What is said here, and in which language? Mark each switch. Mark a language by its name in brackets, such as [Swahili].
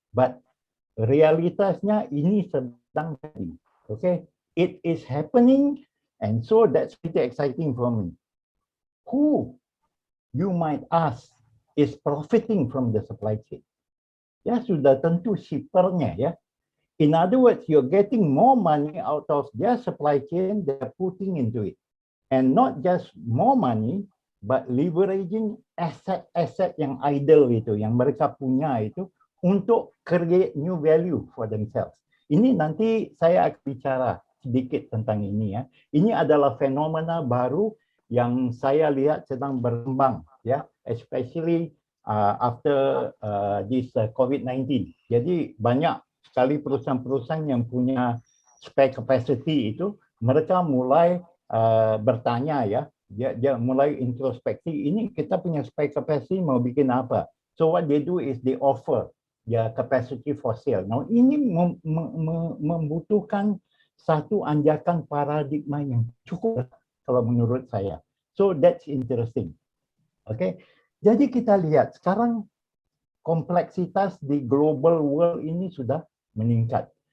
[Indonesian] But realitasnya ini sedang terjadi. [English] Okay? It is happening, and so that's pretty exciting for me. Who, you might ask, is profiting from the supply chain? [Indonesian] Ya, sudah tentu shippernya, ya. [English] In other words, you're getting more money out of their supply chain they're putting into it. And not just more money, but leveraging [Indonesian] aset-aset yang idle itu, yang mereka punya itu, [English] untuk create new value for themselves. [Indonesian] Ini nanti saya akan bicara sedikit tentang ini, ya. Ini adalah fenomena baru yang saya lihat sedang berkembang, ya, especially [English] after this COVID-19. [Indonesian] Jadi banyak sekali perusahaan-perusahaan yang punya spare capacity itu, mereka mulai bertanya ya, dia mulai introspeksi, ini kita punya spare capacity mau bikin apa? [English] So what they do is they offer their capacity for sale. [Indonesian] Now ini membutuhkan satu anjakan paradigma yang cukup kalau menurut saya. [English] So that's interesting. Okay. [Indonesian] Jadi kita lihat sekarang kompleksitas di global world ini sudah meningkat.